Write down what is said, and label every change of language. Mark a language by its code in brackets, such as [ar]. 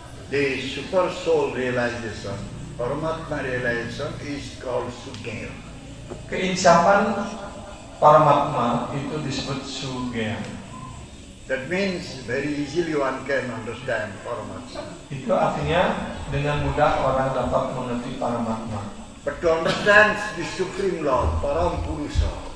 [en] The super soul realization, Paramatma realization is called Sugaya. [id] Keinsapan Paramatma itu disebut Sugaya. [en] That means very easily one can understand Paramatma. [id] Itu artinya dengan mudah orang dapat mengerti Paramatma. [en] But to understand the Supreme Lord, Param Purusha,